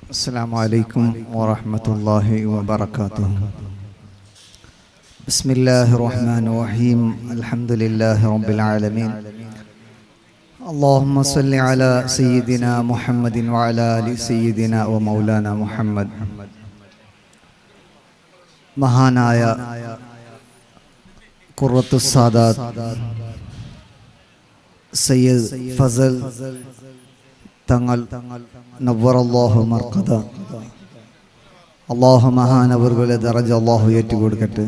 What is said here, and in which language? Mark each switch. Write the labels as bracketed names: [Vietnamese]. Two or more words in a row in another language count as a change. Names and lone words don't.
[Arabic] السلام عليكم ورحمة الله وبركاته. بسم الله الرحمن الرحيم. الحمد لله رب العالمين. اللهم صل على سيدنا محمد وعلى آل سيدنا ومولانا محمد. [Malayalam] മഹാനായ ഖുറത്തുസ് സാദാത്ത് സയ്യിദ് ഫസൽ തങ്ങൾ [Arabic] نور الله مرقده, [Malayalam] അല്ലാഹു മഹാനവറുകളെ ദറജ അല്ലാഹു ഏറ്റുകൊടുക്കട്ടെ.